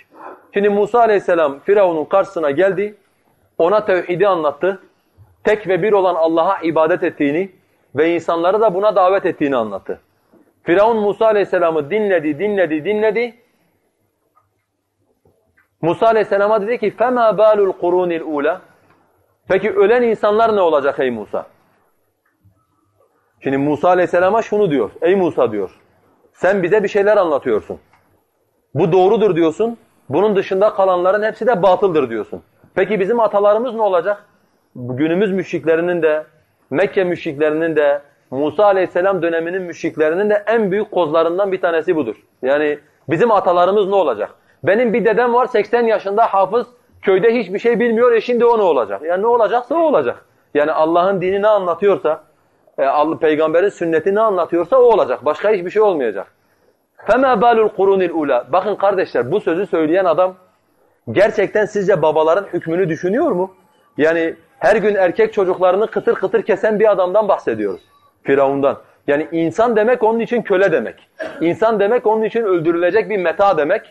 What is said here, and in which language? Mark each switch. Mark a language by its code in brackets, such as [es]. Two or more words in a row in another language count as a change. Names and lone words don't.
[tr] Şimdi Musa aleyhisselam Firavun'un karşısına geldi, ona tevhidi anlattı. Tek ve bir olan Allah'a ibadet ettiğini ve insanları da buna davet ettiğini anlattı. Firavun Musa aleyhisselamı dinledi. Musa aleyhisselama dedi ki [ar] فَمَا بَالُ الْقُرُونِ الْعُولَى [tr] Peki ölen insanlar ne olacak ey Musa? Şimdi Musa aleyhisselama şunu diyor. Ey Musa diyor. Sen bize bir şeyler anlatıyorsun. Bu doğrudur diyorsun. Bunun dışında kalanların hepsi de batıldır diyorsun. Peki bizim atalarımız ne olacak? Günümüz müşriklerinin de, Mekke müşriklerinin de, Musa aleyhisselam döneminin müşriklerinin de en büyük kozlarından bir tanesi budur. Yani bizim atalarımız ne olacak? Benim bir dedem var 80 yaşında hafız, köyde hiçbir şey bilmiyor, şimdi o ne olacak? Yani ne olacaksa o olacak. Yani Allah'ın dini ne anlatıyorsa, Peygamberin sünneti ne anlatıyorsa o olacak. Başka hiçbir şey olmayacak. [ar] فَمَا بَالُ الْقُرُونِ الْعُولَى [tr] Bakın kardeşler bu sözü söyleyen adam gerçekten sizce babaların hükmünü düşünüyor mu? Yani her gün erkek çocuklarını kıtır kıtır kesen bir adamdan bahsediyoruz. Firavundan. Yani insan demek onun için köle demek. İnsan demek onun için öldürülecek bir meta demek.